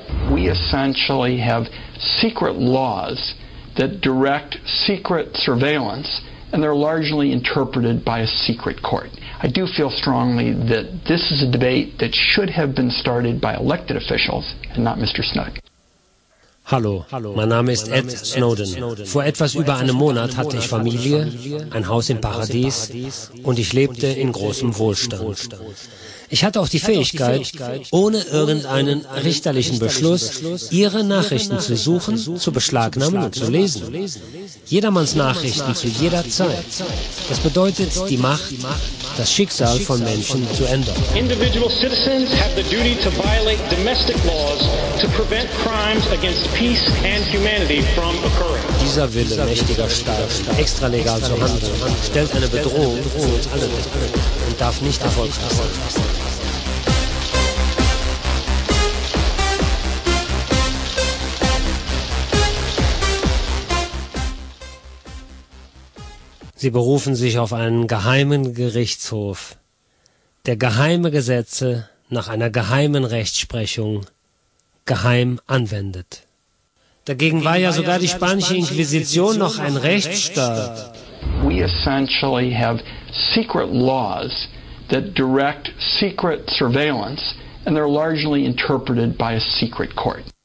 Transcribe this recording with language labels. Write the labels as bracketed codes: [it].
[en] We essentially have secret laws that direct secret surveillance, and they're largely interpreted by a secret court. I do feel strongly that this is a debate that should have been started by elected officials and not Mr. Snowden. [de] Hallo, mein Name ist Ed Snowden. Vor etwas über einem Monat hatte ich Familie, ein Haus im Paradies und ich lebte in großem Wohlstand. Ich hatte auch die Fähigkeit, ohne irgendeinen richterlichen Beschluss, Ihre Nachrichten zu suchen, zu beschlagnahmen und zu lesen. Jedermanns Nachrichten zu jeder Zeit. Das bedeutet, die Macht, das Schicksal von Menschen zu ändern. [en] Individual citizens have the duty to violate domestic laws to prevent crimes against peace and humanity from occurring. [de] Dieser Wille mächtiger Staaten, extralegal zu handeln, stellt eine Bedrohung für uns alle dar und darf nicht erfolgreich sein. Sie berufen sich auf einen geheimen Gerichtshof, der geheime Gesetze nach einer geheimen Rechtsprechung geheim anwendet. Dagegen war ja sogar die spanische Inquisition noch ein Rechtsstaat. [en] We essentially have secret laws that direct secret surveillance, and they're largely interpreted by a secret court.